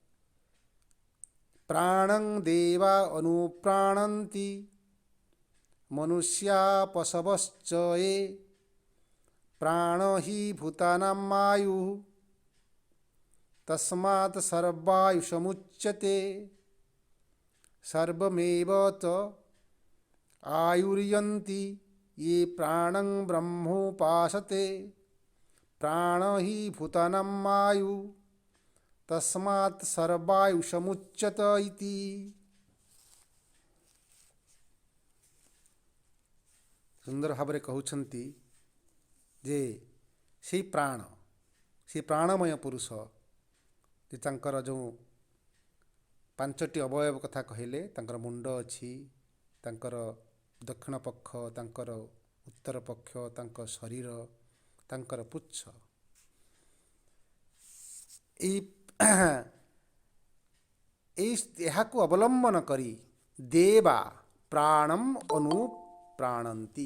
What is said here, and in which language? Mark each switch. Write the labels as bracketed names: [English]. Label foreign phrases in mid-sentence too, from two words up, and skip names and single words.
[Sanskrit] ପ୍ରାଣଂ ଦେବା ଅନୁପ୍ରାଣନ୍ତି ମନୁଷ୍ୟା ପଶବଶ୍ଚ ଏ ପ୍ରାଣ ହି ଭୂତାନାମାୟୁ ତସ୍ମାତ୍ ସର୍ବାୟୁଷମୁଚ୍ୟତେ ସର୍ବମେବ ତ ଆୟୁର୍ୟନ୍ତି ये प्राणं ब्रह्मोपासते प्राण हि भूतानामायु तस्मात् सर्वायुषमुच्यत इति। [Odia] ସୁନ୍ଦର ଭାବରେ କହୁଛନ୍ତି ଯେ ସେଇ ପ୍ରାଣ, ସେ ପ୍ରାଣମୟ ପୁରୁଷ ଯେ ତାଙ୍କର ଯେଉଁ ପାଞ୍ଚଟି ଅବୟବ କଥା କହିଲେ, ତାଙ୍କର ମୁଣ୍ଡ ଅଛି, ତାଙ୍କର ଦକ୍ଷିଣ ପକ୍ଷ, ତାଙ୍କର ଉତ୍ତର ପକ୍ଷ, ତାଙ୍କ ଶରୀର, ତାଙ୍କର ପୁଚ୍ଛ, ଏହାକୁ ଅବଲମ୍ବନ କରି [Sanskrit] ଦେବା ପ୍ରାଣମ୍ ଅନୁପ୍ରାଣନ୍ତି।